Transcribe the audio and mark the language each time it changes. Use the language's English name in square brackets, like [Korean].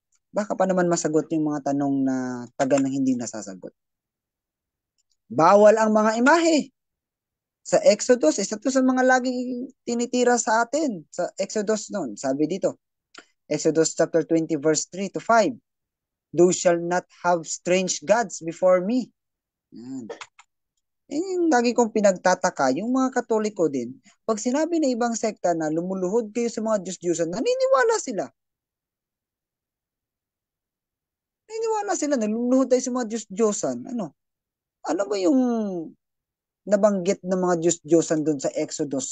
[Filipino] Baka pa naman masagot yung mga tanong na taga ng hindi nasasagot. Bawal ang mga imahe. Sa Exodus, isa to sa mga laging tinitira sa atin. Sa Exodus noon, sabi dito, Exodus chapter 20 verse 3 to 5. [English] Thou shall not have strange gods before me. [Filipino] Yan. Yung lagi kong pinagtataka, yung mga Katoliko din, pag sinabi ng ibang sekta na lumuluhod kayo sa mga Diyos-Diyosan, naniniwala sila. Naniniwala sila na lumuluhod tayo sa mga Diyos-Diyosan. Ano ba yung nabanggit ng mga Diyos-Diyosan doon sa Exodus?